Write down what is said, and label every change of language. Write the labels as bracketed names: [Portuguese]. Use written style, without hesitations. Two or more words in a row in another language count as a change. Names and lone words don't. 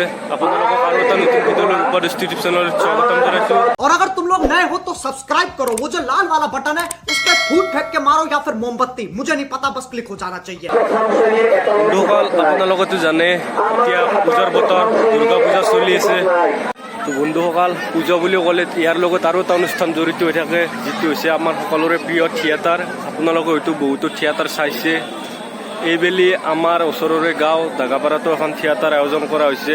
[Assamese] আপোনালোকক আৰু এটা নতুন ভিডিঅ'লৈ উপস্থিত চেনেলত স্বাগতম জনাইছো। [Hindi] और अगर तुम लोग नए हो तो सब्सक्राइब करो, वो जो लाल वाला बटन है उस पर फूट फेंक के मारो या फिर मोमबत्ती, मुझे नहीं पता, बस क्लिक हो जाना चाहिए। [Assamese] বন্ধুসকল, আপোনালোকেতো জানে এতিয়া পূজাৰ বতৰ, দুৰ্গা পূজা চলি আছে। তো বন্ধুসকল, পূজা বুলি ক'লে ইয়াৰ লগত আৰু এটা অনুষ্ঠান জড়িত হৈ থাকে, যিটো হৈছে আমাৰ সকলোৰে প্ৰিয় থিয়েটাৰ। আপোনালোকে হয়তো বহুতো থিয়েটাৰ চাইছে। এইবেলি আমাৰ ওচৰৰে গাঁও দাগাপাৰাতো এখন থিয়েটাৰ আয়োজন কৰা হৈছে।